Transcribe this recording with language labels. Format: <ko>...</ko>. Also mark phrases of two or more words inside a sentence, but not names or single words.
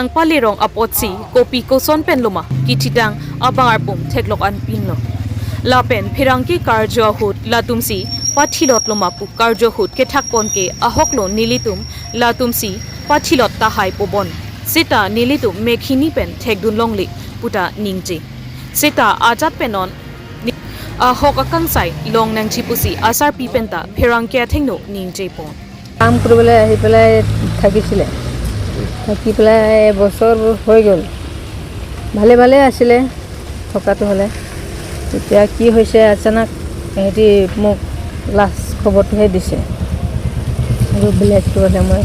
<mjw>palirong apotsi kopi koson penloma kichidang abangar pum theklok an pinlo Lapen pherangki karjo hut latumsi pathilot loma pu karjo hut ke thakpon ke ahoklo nilitum latumsi pathilot tahai pobon sita nilitum mekhini pen thekdun longli puta ningji sita ajat penon ahok akang sai long nangchi pusi asar pi penta pherangkia thengno ningje pon</mjw> <as>কাম কৰিবলৈ আহি পেলাই থাকিছিলে থাকি পেলাই এবছৰ হৈ গ'ল ভালে ভালে আছিলে থকাটো হ'লে এতিয়া কি হৈছে আচানক সিহঁতি মোক লাষ্ট খবৰটোহে দিছে আৰু বেলেগটো হ'লে মই</as>